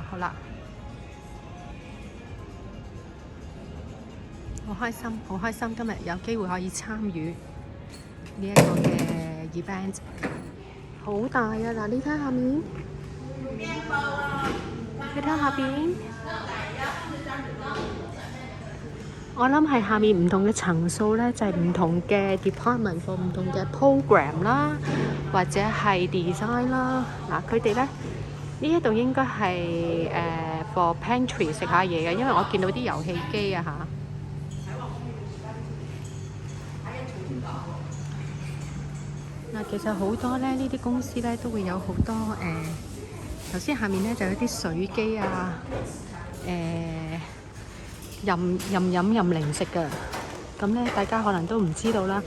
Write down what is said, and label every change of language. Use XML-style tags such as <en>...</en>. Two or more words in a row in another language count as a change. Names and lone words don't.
<yue>好啦，好開心，好開心，今日有機會可以參與呢一個嘅 event， 好大啊！嗱，你睇下面，你睇下邊。我諗係下面唔同嘅層數咧，就係唔同嘅</yue> <en>department for</en> <yue>唔同嘅 program 啦，或者係 design 啦。嗱，佢哋咧呢一度應該係</yue> <en>for pantry</en> <yue>食下嘢嘅，因為我見到啲遊戲機啊嚇。嗱，其實好多咧呢啲公司咧都會有好多頭先下面咧就有啲水機啊，任零食㗎，咁咧大家可能都唔知道啦。</yue>